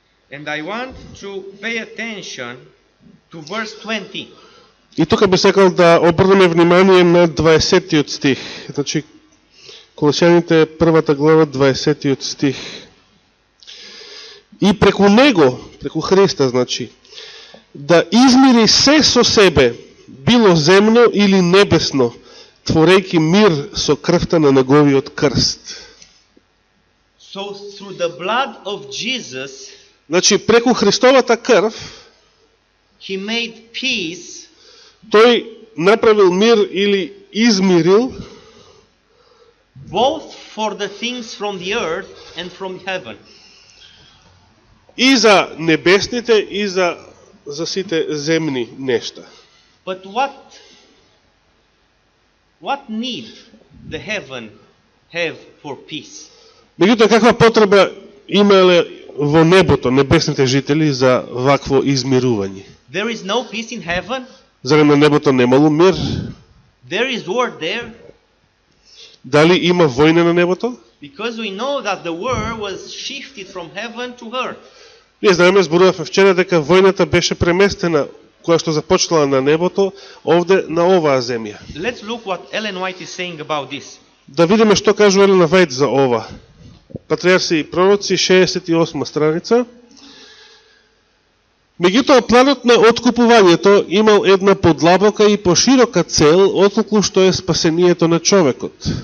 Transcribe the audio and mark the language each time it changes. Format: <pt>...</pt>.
<en>And I want to pay attention to verse 20.</en> <mk>И тука би сакал да обрнеме внимание на 20-тиот стих. Значи, Колосијаните првата глава, 20-тиот стих. И преку него, преку Христа, значи, да измири се со себе, било земно или небесно, творејќи мир со крвта на неговиот крст.</mk> <en>So through the blood of Jesus,</en> <mk>Значи, преку Христовата крв,</mk> <en>he made peace</en> <mk>тој направил мир или измирил</mk> <en>both for the things from the earth and from heaven.</en> <mk>и за небесните и за сите земни нешта.</mk> <en>But what need the heaven have for peace?</en> <mk>Меѓутоа, каква потреба имале во небото небесните жители за вакво измирување?</mk> <en>There is no peace in heaven.</en> <mk>Зарем на небото немало мир?</mk> <en>There is war there</en> <mk>Дали има војна на небото?</mk> <en>because we know that the war was shifted from heaven to earth.</en> <mk>Ние знаеме, зборувавме вчера дека војната беше преместена која што започнала на небото, овде на оваа земја.</mk> <en>Let's look what Ellen White is saying about this.</en> <mk>Да видиме што кажува Елена Вајт за ова. Патриарси и пророци, 68 страница. Меѓутоа, планот на откупувањето имал една подлабока и поширока цел, отколку што е спасението на човекот.</mk>